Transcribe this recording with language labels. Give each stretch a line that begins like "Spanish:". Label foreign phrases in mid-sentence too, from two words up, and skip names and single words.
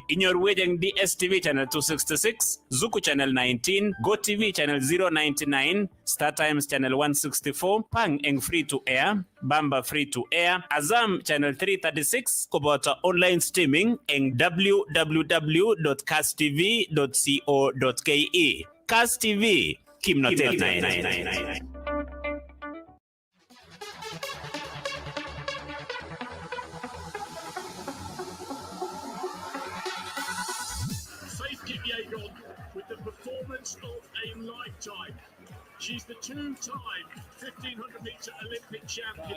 Kalenjin: Inyorwech eng DSTV channel 266, Zuku channel 19, GoTV channel 099, Star Times channel 164, Pang eng
English: free to air,
Kalenjin: Bamba
English: free to air,
Kalenjin: Azam channel 336 koboto
English: online streaming
Kalenjin: eng www.kasstv.co.ke. Kass TV kimnatet.
English: Faith Kipyegon with the performance of a lifetime. She's the two-time 1500-meter Olympic champion.